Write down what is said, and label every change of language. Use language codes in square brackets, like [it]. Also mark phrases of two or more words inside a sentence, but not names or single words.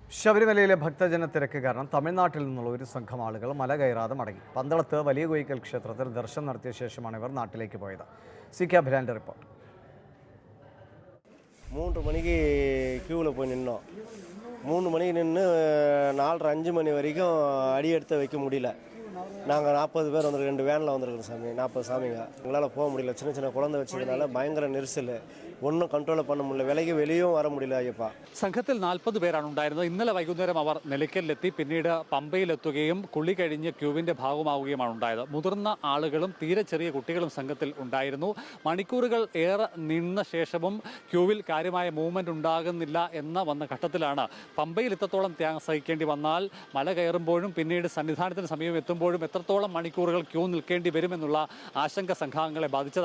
[ml] ശബരിമലയിലെ ഭക്തജന തിരക്ക് കാരണം തമിഴ്നാട്ടിൽ നിന്നുള്ള ഒരു സംഘം ആളുകൾ മല കയറാതെ മടങ്ങി. പന്തളത്ത് വലിയ കോയിക്കൽ ക്ഷേത്രത്തിൽ ദർശനം നടത്തിയ ശേഷമാണ് ഇവർ നാട്ടിലേക്ക് പോയത്. CK അഭിലാൻ്റെ റിപ്പോർട്ട്. [ta] 3 மணிக்கு க்யூவில் போய் நின்னோம். 3 மணிக்கு நின்று 4:30 5 மணி வரைக்கும் அடி எடுத்து வைக்க முடியல. நாங்கள் 40 பேர் வந்துருக்கு, 2 வேனில் வந்துருக்குறோம் சாமி, 40 சாமிங்க. எங்களால் போக முடியல, சின்ன சின்ன குழந்தை வச்சதுனால பயங்கர நெரிசல், ஒண்ணும் கண்ட்ரோல் பண்ண முடியல, விலய்க்கு வெளியும் வரான் முடியல അയ്യപ്പ. [ml] സംഘത്തിൽ 40 പേരാണ് ഉണ്ടായിരുന്നത്. ഇന്നലെ വൈകുന്നേരം അവർ നിലയ്ക്കലിലെത്തി, പിന്നീട് പമ്പയിലെത്തുകയും കുളി കഴിഞ്ഞ് ക്യൂവിൻ്റെ ഭാഗമാവുകയുമാണ് ഉണ്ടായത്. മുതിർന്ന ആളുകളും തീരെ ചെറിയ കുട്ടികളും സംഘത്തിൽ ഉണ്ടായിരുന്നു. മണിക്കൂറുകൾ ഏറെ നിന്ന ശേഷവും ക്യൂവിൽ കാര്യമായ മൂവ്മെൻറ്റ് ഉണ്ടാകുന്നില്ല എന്ന വന്ന ഘട്ടത്തിലാണ് പമ്പയിൽ എത്രത്തോളം ത്യാഗം സഹിക്കേണ്ടി വന്നാൽ മല കയറുമ്പോഴും പിന്നീട് സന്നിധാനത്തിന് സമീപം എത്തുമ്പോഴും എത്രത്തോളം മണിക്കൂറുകൾ ക്യൂ നിൽക്കേണ്ടി വരുമെന്നുള്ള ആശങ്ക സംഘാംഗങ്ങളെ ബാധിച്ചത്.